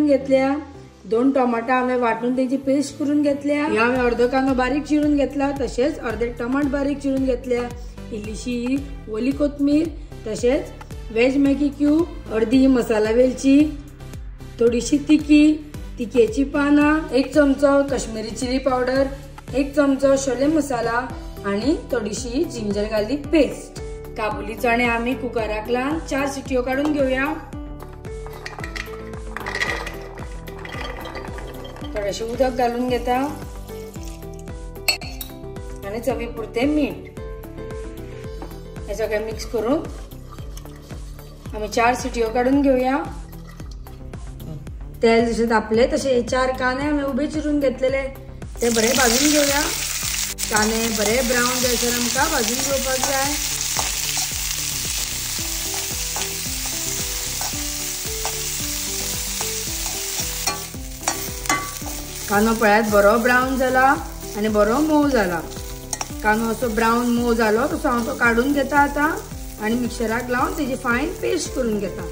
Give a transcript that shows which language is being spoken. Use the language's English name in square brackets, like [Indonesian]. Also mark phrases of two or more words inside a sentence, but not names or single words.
[Konkani] घेतल्या, 2 टोमाटा हांवें वाटून तेची पेस्ट करून घेतल्या, हांवें अर्धो कांदो बारीक चिरून घेतला, तशेंच अर्धे टमाट बारीक चिरून घेतल्या, इल्लीशी ओली कोथमीर, तशेंच [English] veg Maggi cube, [Konkani] अर्धी मसाला वेलची, थोडीशी तिखीची पाना, 1 चमचो [English] Kashmiri chili powder, [Konkani] 1 चमचो छोले मसाला आणि थोडीशी [English] ginger garlic paste. [Konkani] काबुली चणे आम्ही कुकराक लावन 4 शिट्यो काढून घेऊया। थोडेशे उदक घालून घेता आणि चवीपुरते मीठ। हे सगळे मिक्स करून आम्ही 4 शिट्यो काढून घेऊया। तेल जसे तापले तसे 4 कांदे आम्ही उभे चिरून घेतलेले ते बरे भाजून घेऊया। कांदे बरे ब्राऊन जायसर आमका भाजून घेवपाक जाय। कांदो पळयात बरो ब्राऊन जाला आणि बरो मोव जाला। कांदो असो ब्राऊन मोव जालो तसो हांव तो काढून घेता आता आणि मिक्सराक लावून तेची [English] fine paste [Konkani] करून घेता।